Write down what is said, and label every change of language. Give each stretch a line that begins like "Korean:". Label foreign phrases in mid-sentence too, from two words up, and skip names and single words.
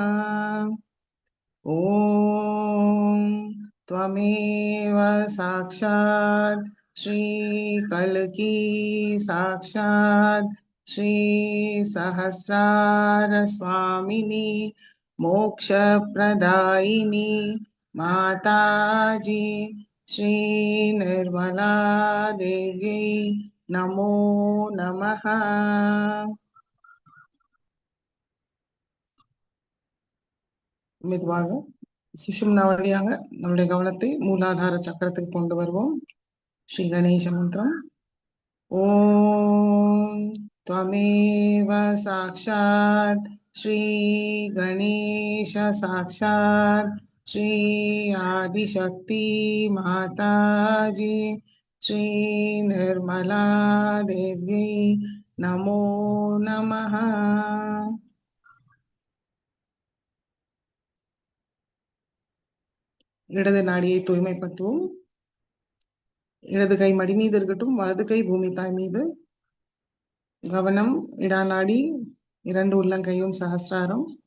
Sanskrit: ॐ त्वमेव साक्षात् श्री कल्की साक्षात् श्री सहस्रार स्वामिनी मोक्षप्रदायिनी माताजी श्री निर्मला देव्यै नमो नमः.
Tamil: மெதுவாக சுஷும்னா வழியாக நம்முடைய கவனத்தை மூலாதார சக்கரத்துக்கு கொண்டு வருவோம். ஸ்ரீ கணேச மந்திரம்.
Sanskrit: ஓம் त्वमेव साक्षात् श्री गणेश साक्षात् श्री आदिशक्ति माताजी श्री निर्मला देव्यै नमो नमः.
Tamil: இடது நாடியை தூய்மைப்படுத்துவோம். இடது கை மடி மீது இருக்கட்டும், வலது கை பூமி தாய் மீது. கவனம் இடா நாடி, இரண்டு உள்ளங்கையும் சஹஸ்ராரம்.